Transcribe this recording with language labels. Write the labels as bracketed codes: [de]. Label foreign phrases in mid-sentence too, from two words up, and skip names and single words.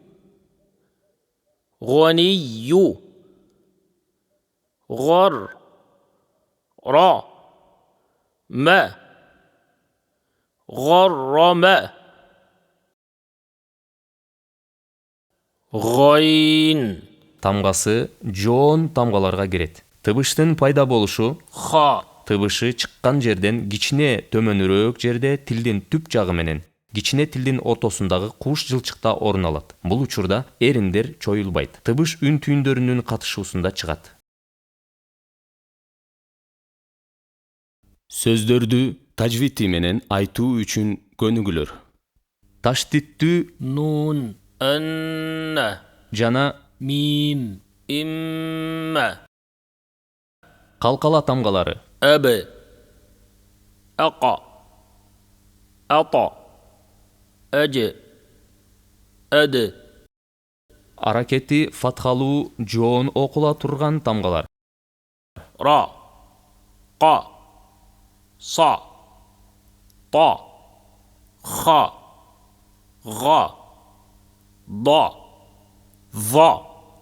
[ar] غني. غر. را. ما. غرم. غين. [ky] Тамгасы жоон тамгаларга кирет. Тыбыштын пайда болушу ха. тыбышы чыккан жерден кичине төмөнүрөөк жерде тилдин түп жагы менен кичине тилдин ортосундагы куш жылчыкта орун алат. Бул учурда эриндер чоюлбайт. Тыбыш үн түйүндөрүнүн катышуусунда чыгат. Сөздөрдү тажвити менен айтуу үчүн көнүгүлөр. Таштиттүү [ar] نون. أن. [ky] жана [ar] ميم. إما. [ky] калкала тамгалары. [ar] أب. أقا. أطا. أج. أد. [ky] Аракети фатхалуу жоон окула турган тамгалар. [ar] را. قا. صا. طا. خا. غا. ضا. ظا.